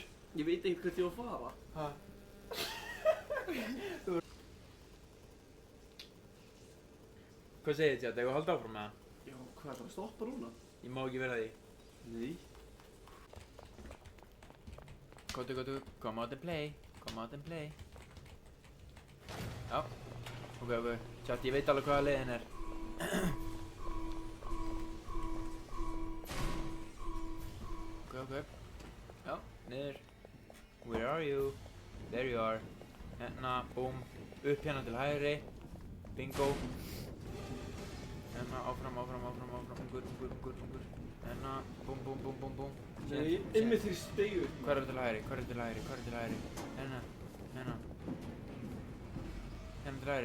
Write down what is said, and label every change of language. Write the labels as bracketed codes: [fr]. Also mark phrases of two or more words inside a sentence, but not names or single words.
[is] Ég veit ekkert hvert ég var að fara. Ha? Hvað segir þið, chat? Eigum við að halda áfram með það? Já, hvað er það að stoppa núna? Ég má ekki vera því. Nei. Góttu. [en] Come out and play. [is] Já. Ok. Chat, ég veit alveg hvaða leiðin er. Ok. Já, niður. [en] Where are you? There you are. [is] Hérna, boom. Upp hérna til hægri. Bingo. Hérna, áfram. Ungur. Hérna, boom. Nei, einmitt þegar ég steig upp. Hvað er til hægri? Hérna. Hérna til hægri.